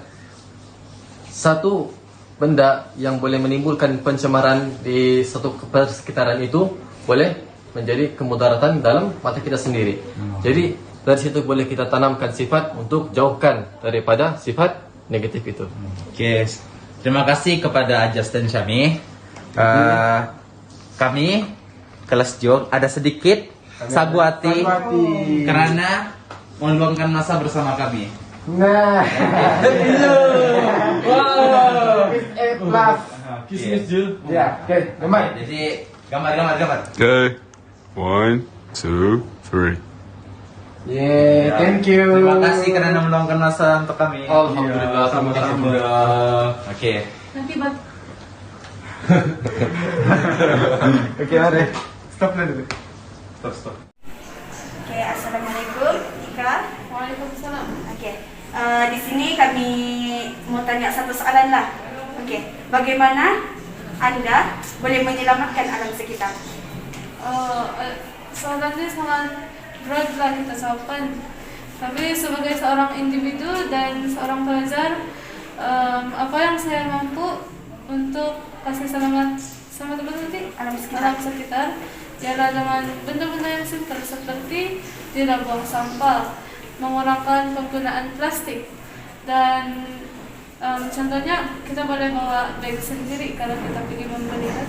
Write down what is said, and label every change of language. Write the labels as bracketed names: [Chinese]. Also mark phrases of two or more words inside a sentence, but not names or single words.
[Malay] Satu benda yang boleh menimbulkan pencemaran di satu persekitaran itu boleh menjadi kemudaratan dalam mata kita sendiri. Jadi dari situ boleh kita tanamkan sifat untuk jauhkan daripada sifat negatif itu. Terima kasih kepada Ajas dan Syami. kami kelas Jog ada sedikit sagu hati karena meluangkan masa bersama kami. Nah. Wow. Plus. Kismis Jul. Ya, oke, gambar. Jadi gambar. [English] Okay. 1, 2, 3. Yeah, thank you. [Malay] Terima kasih karena meluangkan masa untuk kami. Alhamdulillah, sama-sama. Oke. Nanti bang. Oke, mari. Stop dulu. Stop. Oke, assalamualaikum. Ika. Waalaikumsalam. Oke, di sini kami mau tanya satu soalan lah. Oke, bagaimana Anda boleh menyelamatkan alam sekitar? Soalannya sangat berat lah kita jawabkan. Tapi sebagai seorang individu dan seorang pelajar, apa yang saya mampu untuk kasih selamat alam sekitar ialah dengan benda-benda yang simpel seperti tidak buang sampah, mengurangkan penggunaan plastik, dan contohnya kita boleh bawa bag sendiri kalau kita pergi membeli kan.